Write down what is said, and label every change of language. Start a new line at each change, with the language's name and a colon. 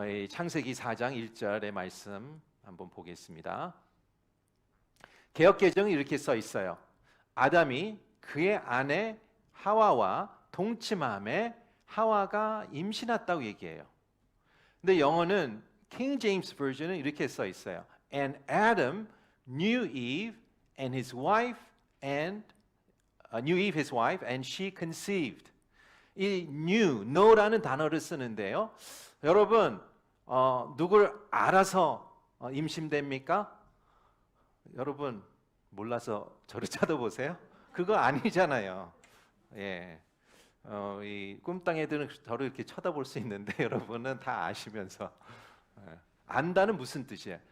Korean: 창세기 4장 1절의 말씀 한번 보겠습니다. 개역개정은 이렇게 써 있어요. 아담이 그의 아내 하와와 동침함에 하와가 임신했다고 얘기해요. 근데 영어는 King James Version은 이렇게 써 있어요.
English: And Adam knew Eve and his wife and knew Eve his wife and she conceived.
Korean: 이 know라는 단어를 쓰는데요. 여러분, 누굴 알아서 임신됩니까? 여러분 몰라서 저를 쳐다보세요? 그거 아니잖아요. 예, 이 꿈땅이들은 저를 이렇게 쳐다볼 수 있는데 여러분은 다 아시면서 안다는 무슨 뜻이에요?